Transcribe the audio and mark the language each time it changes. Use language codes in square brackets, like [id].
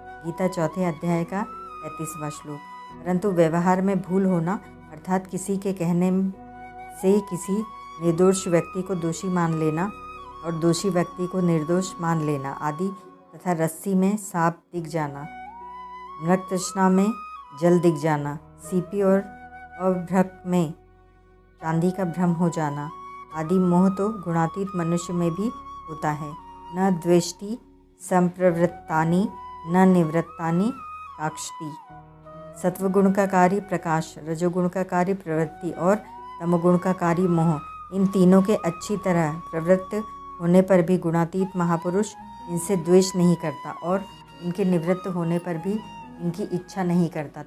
[hi] गीता 4 अध्याय का 35वां श्लोक। परंतु व्यवहार में भूल होना, अर्थात किसी के कहने से किसी निर्दोष व्यक्ति को दोषी मान लेना और दोषी व्यक्ति को निर्दोष मान लेना आदि, तथा रस्सी में सांप दिख जाना, मृग तृष्णा में जल दिख जाना, सीपी और अभ्रक में चांदी का भ्रम हो जाना आदि मोह तो गुणातीत मनुष्य में भी होता है। [sa] न द्वेष्टि संप्रवृत्तानि न निवृत्तानि काक्षति। [hi] सत्वगुण का कार्य प्रकाश, रजोगुण का कार्य प्रवृत्ति और तमोगुण का कार्य मोह, इन तीनों के अच्छी तरह प्रवृत्त होने पर भी गुणातीत महापुरुष इनसे द्वेष नहीं करता और इनके निवृत्त होने पर भी इनकी इच्छा नहीं करता।